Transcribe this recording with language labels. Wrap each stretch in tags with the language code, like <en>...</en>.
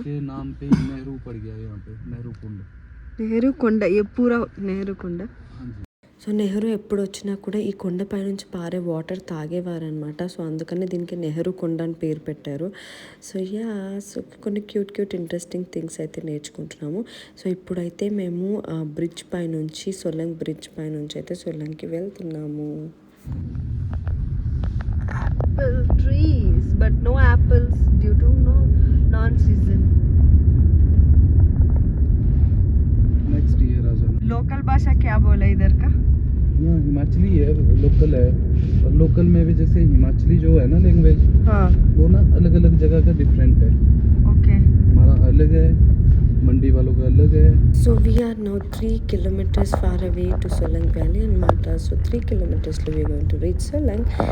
<hi>के नाम पे नेहरू पड़ गया यहाँ पे, नेहरू कुंड।</hi> <te>నెహ్రూ కొండ, ఏ పూరా నెహ్రూ కొండ.</te> <hi>हाँ जी।</hi> <te>సో నెహ్రూ ఎప్పుడు వచ్చినా కూడా ఈ కొండ పైనుంచి పారే వాటర్ తాగేవారనమాట. సో అందుకని దీనికి నెహ్రూ కొండ అని పేరు పెట్టారు. సో సో కొన్ని క్యూట్ ఇంట్రెస్టింగ్ థింగ్స్ అయితే నేర్చుకుంటున్నాము. సో ఇప్పుడైతే మేము బ్రిడ్జ్ పైనుంచి, సొలంగ్ బ్రిడ్జ్ పైనుంచి అయితే సొలంగ్కి వెళ్తున్నాము.</te> <en>Apple trees but no apples due to non season.</en> <hi>Next year आ जाना। लोकल भाषा क्या बोला इधर का? यहाँ हिमाचली है, लोकल है। और लोकल में भी जैसे हिमाचली जो है ना लैंग्वेज, हाँ वो ना अलग अलग जगह का डिफरेंट है। ओके. हमारा अलग है, मंडी वालों का अलग है।</hi> <en>So we are now 3 kilometers far away to Solang Valley and Mata. So 3 kilometers we are going to reach Solang.</en>